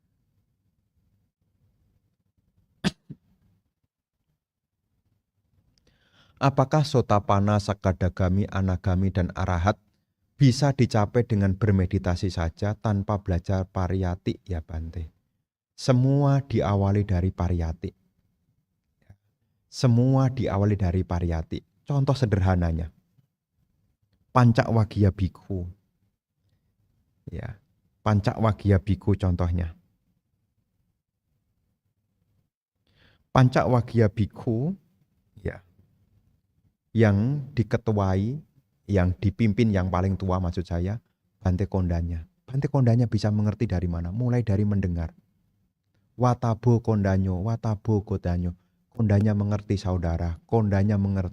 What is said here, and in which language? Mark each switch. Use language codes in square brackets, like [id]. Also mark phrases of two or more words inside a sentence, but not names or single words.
[id] Apakah Sotapanna, Sakadagami, Anagami, dan Arahat bisa dicapai dengan bermeditasi saja tanpa belajar pariyati? Ya Bante. Semua diawali dari pariyati. Semua diawali dari pariyati. Contoh sederhananya. [pi] Pancawaggiya bhikkhu. [id] Ya, [pi] Pancawaggiya bhikkhu [id] contohnya. [pi] Pancawaggiya bhikkhu [id] yang diketuai, yang dipimpin yang paling tua maksud saya, Bante Kondanya. Bante Kondanya bisa mengerti dari mana? Mulai dari mendengar. [pi] Watabo Kondanyo, Watabo Kodanyo. [id] Kondanya mengerti saudara, Kondanya mengerti.